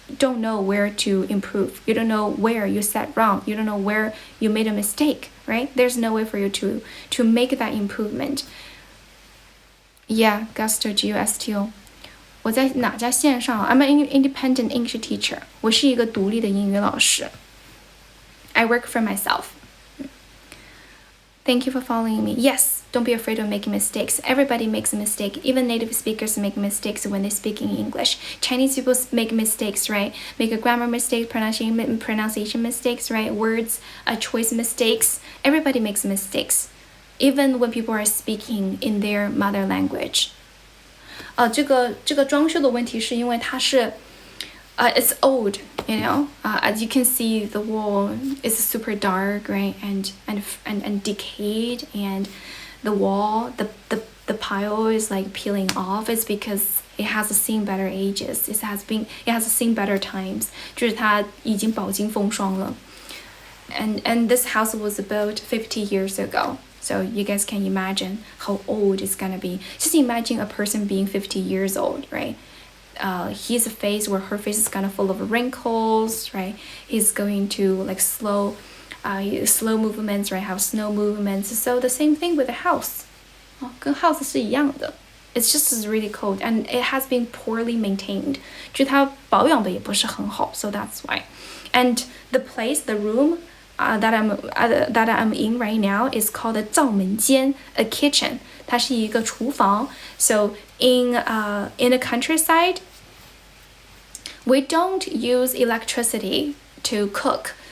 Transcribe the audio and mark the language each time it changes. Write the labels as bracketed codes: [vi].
[en] don't know where to improve. You don't know where you said wrong. You don't know where you made a mistake, right? There's no way for you to make that improvement. Yeah, Gusto, G-U-S-T-O. [zh] 我在哪家线上 [en] I'm an independent English teacher. [zh] 我是一个独立的英语老师。 [en] I work for myself. Thank you for following me. Yes, don't be afraid of making mistakes. Everybody makes a mistake. Even native speakers make mistakes when they speak in English. Chinese people make mistakes, right? Make a grammar mistake, pronunciation mistakes, right? Words, choice mistakes. Everybody makes mistakes, even when people are speaking in their mother language. [zh] 这个装修的问题是因为它是 [en] it's old, you know. As you can see, the wall is super dark, right, and decayed, and the wall, the pile is like peeling off. It's because it has seen better ages. It has seen better times. [zh] 就是它已经饱经风霜了。 [en] And this house was built 50 years ago. So you guys can imagine how old it's gonna be. Just imagine a person being 50 years old, right? His face or her face is kind of full of wrinkles, right? He's going to like slow movements, right? Have slow movements. So the same thing with the house. [zh] 跟 house 是一样的. [en] It's just really cold and it has been poorly maintained. [zh] 就它保养的也不是很好, [en] so that's why. And the room that I'm in right now is called a 灶门间, a kitchen. [zh] 它是一个厨房. [en] So in the countryside, we don't use electricity to cook.